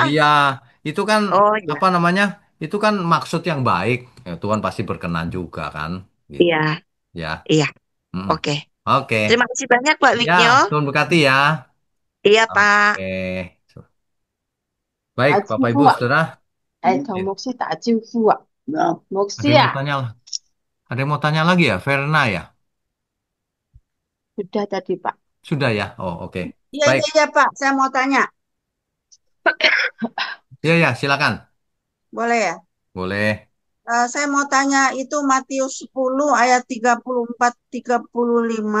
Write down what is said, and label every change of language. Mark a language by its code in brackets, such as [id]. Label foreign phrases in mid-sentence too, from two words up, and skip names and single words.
[id] Iya, itu kan Oh ya, apa namanya? Itu kan maksud yang baik. Ya, Tuhan pasti berkenan juga kan, gitu. iya, Ya, iya. mm. Oke. Oke, Terima kasih banyak Pak ya, Wignyo. Tuhan berkati ya. Iya, Pak. Oke, baik, [yue] 打招 [id] Bapak [yue] 呼 [id] Ibu, [yue] 啊， [id] Saudara. [yue] 同 [id] Ya, [yue] 牧師打招呼啊，牧 [id] ada [yue] 師 [id] yang mau [yue] 啊， [id] tanya lah. Ada yang mau tanya lagi ya, Verna ya? sudah tadi Pak. Sudah ya. Oh, oke. Iya, Baik. iya, iya, Pak. Saya mau tanya. Ya, ya, silakan. Boleh ya? Boleh. Saya mau tanya itu Matius 10 ayat 34-35.